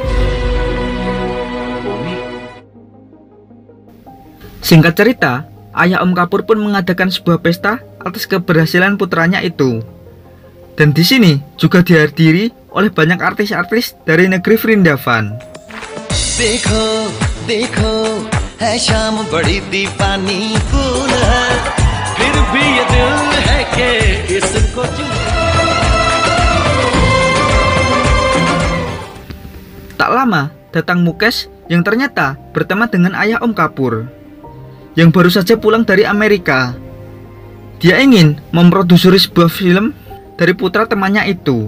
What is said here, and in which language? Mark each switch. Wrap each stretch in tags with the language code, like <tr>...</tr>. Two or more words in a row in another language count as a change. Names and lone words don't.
<id>Singkat cerita, ayah Om Kapoor pun mengadakan sebuah pesta atas keberhasilan putranya itu. Dan di sini juga dihadiri oleh banyak artis-artis dari negeri Vrindavan.</id> <hi>देखो देखो है शाम बड़ी दीवानी फूल है फिर भी ये दिल है कि इसको</hi> <id>Tak lama datang Mukesh yang ternyata berteman dengan ayah Om Kapoor yang baru saja pulang dari Amerika. Dia ingin memproduksi sebuah film dari putra temannya itu.</id>